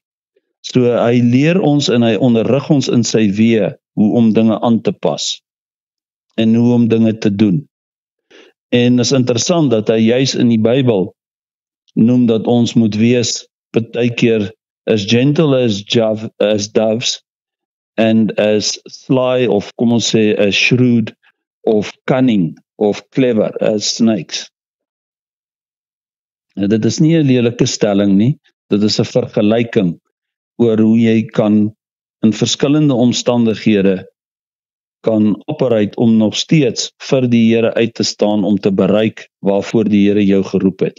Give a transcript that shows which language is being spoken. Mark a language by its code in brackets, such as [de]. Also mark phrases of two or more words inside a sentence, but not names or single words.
[af] So hy leer ons en hy onderrig ons in sy weë hoe om dinge aan te pas en hoe om dinge te doen. En is interessant dat hy juis in die Bybel noem dat ons moet wees partykeer [en] as gentle as doves and as sly [af] of kom ons sê [en] as shrewd [af] of cunning of [en] clever as snakes. [af] En dit is nie 'n lelike stelling nie, dit is 'n vergelyking oor hoe jy kan in verskillende omstandighede kan operate om nog steeds vir die Here uit te staan om te bereik waarvoor die Here jou geroep het.